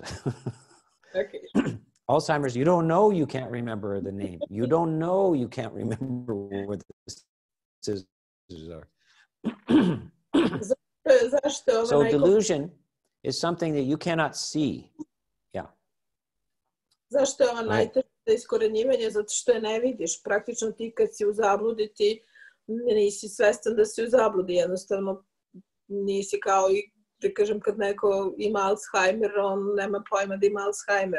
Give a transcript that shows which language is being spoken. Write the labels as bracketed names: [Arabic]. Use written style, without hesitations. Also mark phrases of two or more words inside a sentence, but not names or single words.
[English] Okay. Alzheimer's, you don't know you can't remember the name. You don't know you can't remember where the scissors are. So delusion is something that you cannot see. Yeah. [Serbian] Zašto je ovo najteže za iskorenjivanje? Zato što je ne vidiš. Praktično ti kad si u zabludi, ti nisi svestan da si u zabludi. Jednostavno nisi kao i, da kažem, kad neko ima Alzheimer, on nema pojma da ima Alzheimer.